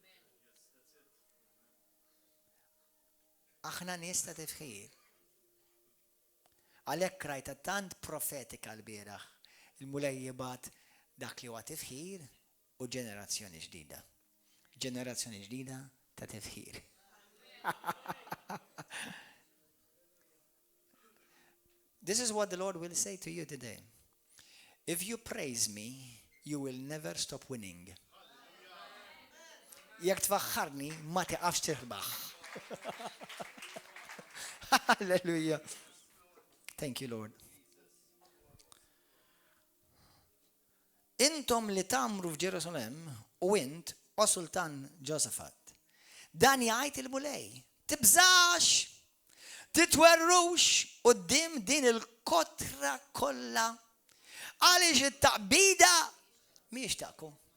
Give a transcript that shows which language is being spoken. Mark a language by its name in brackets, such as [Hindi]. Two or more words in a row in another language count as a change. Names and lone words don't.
[Maltese] Aħna nies ta' tifħir. Għalhekk rajta tant profetika l-bieraħ. Il-mulej jibgħat dak li huwa tifħir u ġenerazzjoni ġdida. Ġenerazzjoni ġdida ta' tifħir. [English] This is what the Lord will say to you today. If you praise me, you will never stop winning. [Maltese] Jekk tfaħħarni ma tiqafx tirbaħ. [English] Hallelujah. Thank you, Lord. [Maltese] Intom li tamru f'Ġerusalem u int o Sultan Ġosafat. Dan jgħid il-mulej. Tibżax, titwerrux quddiem din il-kotra kollha għaliex it-taqbida mhijiex taqkom.